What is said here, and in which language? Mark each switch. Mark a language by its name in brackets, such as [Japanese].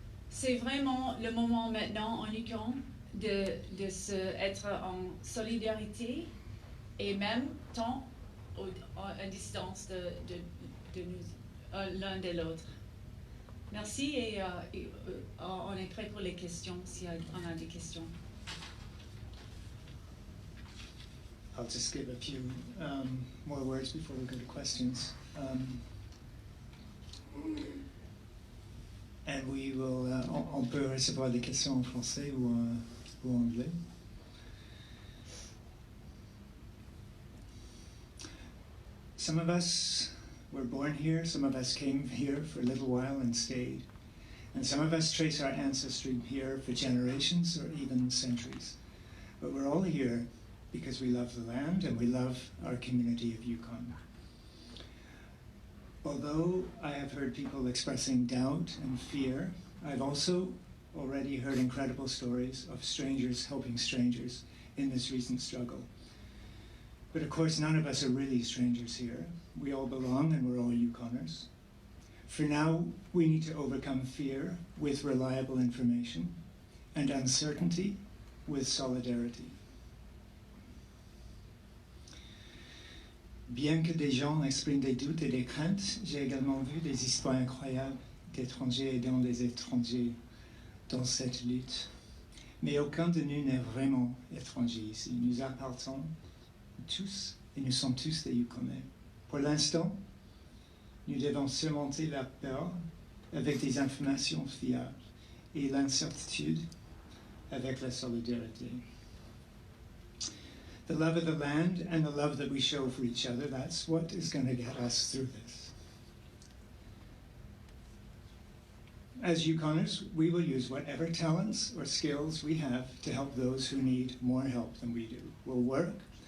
[French] C'est vraiment le moment maintenant en Yukon de être en solidarité et même temps à distance de nous l'un de l'autre. Merci et on est prêt pour les questions s'il y en a des questions. [English] I'll just give a few more words before we go to questions. And we will, [French] on peut recevoir des questions en français ou en anglais. [English] Some of us were born here, some of us came here for a little while and stayed. And some of us trace our ancestry here for generations or even centuries. But we're all here because we love the land and we love our community of Yukon. Although I have heard people expressing doubt and fear, I've also already heard incredible stories of strangers helping strangers in this recent struggle. But of course, none of us are really strangers here. We all belong and we're all Yukoners. For now, we need to overcome fear with reliable information and uncertainty with solidarity. [French] Bien que des gens expriment des doutes et des craintes, j'ai également vu des histoires incroyables d'étrangers aidant des étrangers dans cette lutte. Mais aucun de nous n'est vraiment étranger ici. Nous appartenons tous et nous sommes tous des Yukonais. Pour l'instant, nous devons surmonter la peur avec des informations fiables et l'incertitude avec la solidarité. [English] The love of the land and the love that we show for each other, that's what is going to get us through this. As Yukoners, we will use whatever talents or skills we have to help those who need more help than we do. We'll work,